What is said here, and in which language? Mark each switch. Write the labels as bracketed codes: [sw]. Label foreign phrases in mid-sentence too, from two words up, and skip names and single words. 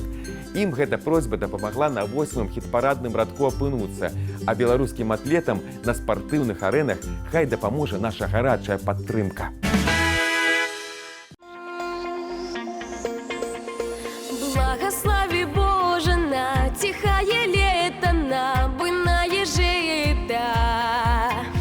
[be] Ім гэта просьба дапамагла на 8-м хіт-парадным радку апынуцца, а беларускім атлетам на спартыўных арэнах хай дапаможа наша гарачая падтрымка. [ru] Благослови Боже на тихое лето, на буйное жито.